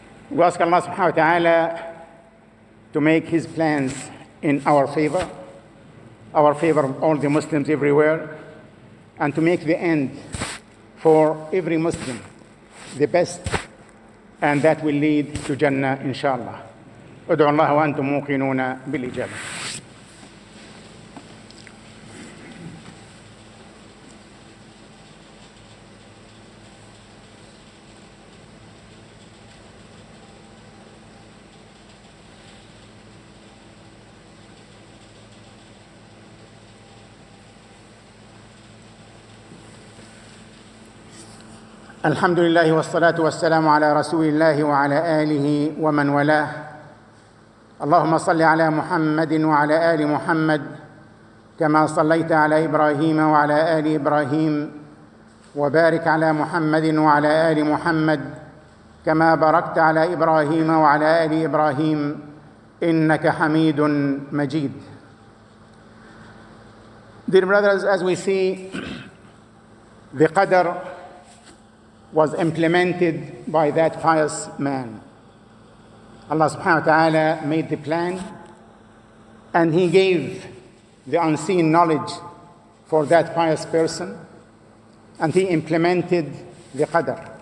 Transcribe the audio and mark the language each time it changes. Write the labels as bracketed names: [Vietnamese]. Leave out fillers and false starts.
[English] We ask Allah subhanahu wa ta'ala to make His plans in our favor of all the Muslims everywhere, and to make the end for every Muslim the best, and that will lead to Jannah, inshallah. [Arabic] ادعوا الله وأنتم موقنون بالإجابة. الحمد لله والصلاة والسلام على رسول الله وعلى آله ومن والاه. اللهم صل على محمد وعلى آل محمد كما صليت على إبراهيم وعلى آل إبراهيم، وبارك على محمد وعلى آل محمد كما باركت على إبراهيم وعلى آل إبراهيم إنك حميد مجيد. [English] Dear brothers, as we see, the qadr was implemented by that pious man. Allah subhanahu wa ta'ala made the plan, and He gave the unseen knowledge for that pious person, and He implemented the qadr.